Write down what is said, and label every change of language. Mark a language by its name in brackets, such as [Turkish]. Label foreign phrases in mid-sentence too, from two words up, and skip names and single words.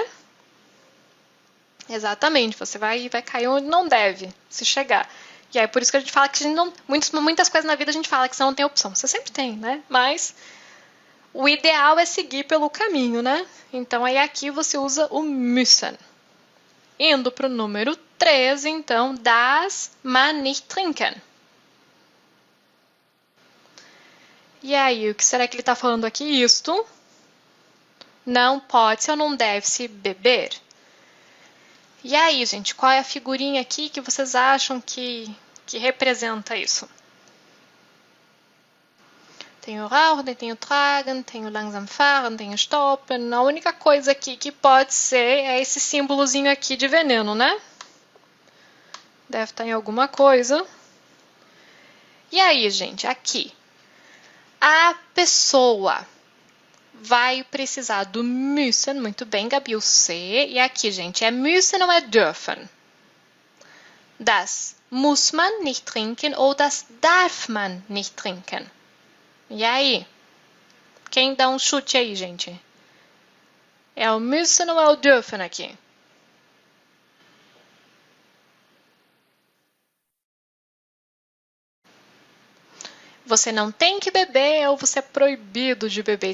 [Portuguese] Exatamente, você vai cair onde não deve se chegar. E aí por isso que a gente fala que a gente não, muitas coisas na vida a gente fala que você não tem opção. Você sempre tem, né? Mas o ideal é seguir pelo caminho, né? Então aí aqui você usa o müssen. Indo para o número 3, então, [German] das man nicht trinken. [Portuguese] E aí, o que será que ele está falando aqui? Isto não pode-se ou não deve-se beber. E aí, gente, qual é a figurinha aqui que vocês acham que representa isso? Tem o rauchen, tem o tragen, tem o [German] langsam fahren, [Portuguese] tem o stoppen. A única coisa aqui que pode ser é esse símbolozinho aqui de veneno, né? Deve estar em alguma coisa. E aí, gente, aqui. A pessoa vai precisar do müssen, muito bem, Gabi, o C. E aqui, gente, é müssen ou é dürfen? [German] Das muss man nicht trinken ou das darf man nicht trinken? [Portuguese] E aí? Quem dá um chute aí, gente? É o müssen ou é o dürfen aqui? Você não tem que beber ou você é proibido de beber?